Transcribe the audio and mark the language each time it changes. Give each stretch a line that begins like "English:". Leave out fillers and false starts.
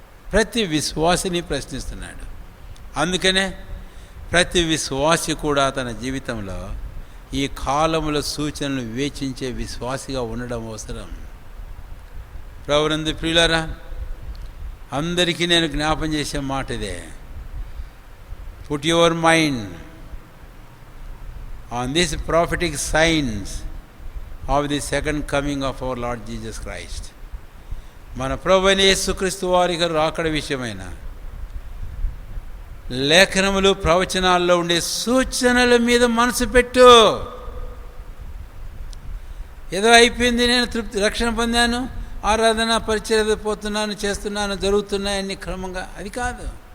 Telugu: ప్రతి విశ్వాసిని ప్రశ్నిస్తున్నాడు. అందుకనే ప్రతి విశ్వాసి కూడా తన జీవితంలో ఈ కాలముల సూచనలు వివేచించే విశ్వాసిగా ఉండడం అవసరం. ప్రభునందు ప్రియులారా, అందరికీ నేను జ్ఞాపం చేసే మాట ఇదే.
English: Put your mind on these prophetic signs of the second coming of our Lord Jesus Christ.
Telugu: మన ప్రభువైన యేసుక్రీస్తు వారికి రాకడ విషయమైన లేఖనములు, ప్రవచనాల్లో ఉండే సూచనల మీద మనసు పెట్టు. ఏదో అయిపోయింది, నేను రక్షణ పొందాను, ఆరాధన పరిచర్య పోతున్నాను, చేస్తున్నాను, జరుగుతున్నాయన్ని క్రమంగా, అది కాదు.